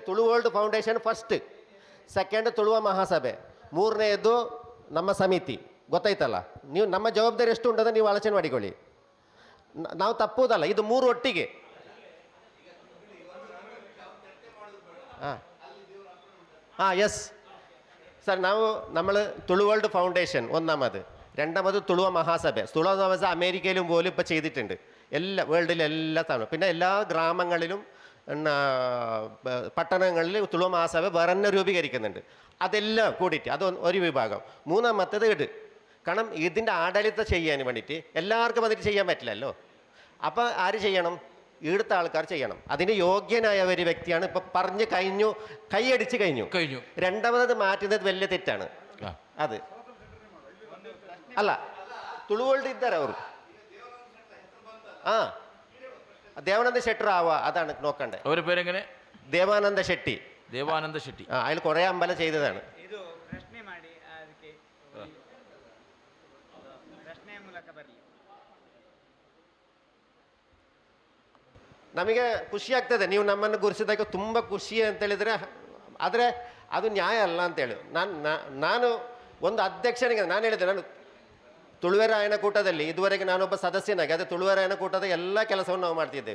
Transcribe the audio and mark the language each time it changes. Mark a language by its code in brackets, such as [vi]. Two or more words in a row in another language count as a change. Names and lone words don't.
[kn] ತುಳುವರ್ಲ್ಡ್ ಫೌಂಡೇಶನ್ [en] first, second [kn] ತುಳುವ ಮಹಾಸಭೆ, 3ನೇದು ನಮ್ಮ ಸಮಿತಿ, ಗೊತ್ತಾಯ್ತಲ್ಲ. ನೀವು ನಮ್ಮ ಜವಾಬ್ದಾರಿ ಎಷ್ಟು ಉಂಟದ ನೀವು ಆಲೋಚನೆ ಮಾಡಿಕೊಳ್ಳಿ. ನಾವು ತಪ್ಪುವುದಲ್ಲ, ಇದು 3 ಒಟ್ಟಿಗೆ. [en] yes sir, [kn] ನಾವು [ml] നമ്മൾ തുളുവേൾഡ് ഫൗണ്ടേഷൻ ഒന്നാമത്, രണ്ടാമത് തുളുവ മഹാസഭ. തുളുവ മഹാസഭ അമേരിക്കയിലും പോലും ഇപ്പോൾ ചെയ്തിട്ടുണ്ട്, എല്ലാ വേൾഡിലെ എല്ലാ സ്ഥലവും. പിന്നെ എല്ലാ ഗ്രാമങ്ങളിലും പട്ടണങ്ങളിൽ തുളുവ മഹാസഭ വേറെ തന്നെ രൂപീകരിക്കുന്നുണ്ട്. അതെല്ലാം കൂടിയിട്ട് അത് ഒരു വിഭാഗം. മൂന്നാമത്തേത് ഇട്, കാരണം ഇതിൻ്റെ ആഡളിതം ചെയ്യാൻ വേണ്ടിയിട്ട് എല്ലാവർക്കും അതിന് ചെയ്യാൻ പറ്റില്ലല്ലോ. അപ്പോൾ ആര് ചെയ്യണം? ഇവിടുത്തെ ആൾക്കാർ ചെയ്യണം. അതിന് യോഗ്യനായ ഒരു വ്യക്തിയാണ്. ഇപ്പം പറഞ്ഞു കഴിഞ്ഞു, കൈയടിച്ച് കഴിഞ്ഞു. രണ്ടാമത് മാറ്റുന്നത് വലിയ തെറ്റാണ്. അത് അല്ല, [kn] ತುಳುವರ್ಲ್ಡ್ ಇದ್ದಾರೆ ಅವರು. [ml] ದೇವಾನಂದ ಶೆಟ್ಟರ್ അതാണ് നോക്കണ്ടേ. അവരുടെ പേരെങ്ങനെ? ದೇವಾನಂದ ಶೆಟ್ಟಿ. ದೇವಾನಂದ ಶೆಟ್ಟಿ. അതിൽ കുറേ അമ്പലം ചെയ്തതാണ്. [kn] ನಮಗೆ ಖುಷಿ ಆಗ್ತದೆ ನೀವು ನಮ್ಮನ್ನು ಗುರುಸಿದಾಗ, ತುಂಬ ಖುಷಿ ಅಂತೇಳಿದರೆ. ಆದರೆ ಅದು ನ್ಯಾಯ ಅಲ್ಲ ಅಂತೇಳಿ ನಾನು ಒಂದು ಅಧ್ಯಕ್ಷನಿಗೆ ನಾನು ಹೇಳಿದೆ, ನಾನು ತುಳುವೆರಾಯನ ಕೂಟದಲ್ಲಿ ಇದುವರೆಗೆ ನಾನೊಬ್ಬ ಸದಸ್ಯನಾಗಿ, ಅದೇ ತುಳುವೆರಾಯನ ಕೂಟದ ಎಲ್ಲ ಕೆಲಸವನ್ನು ನಾವು ಮಾಡ್ತಿದ್ದೇವೆ.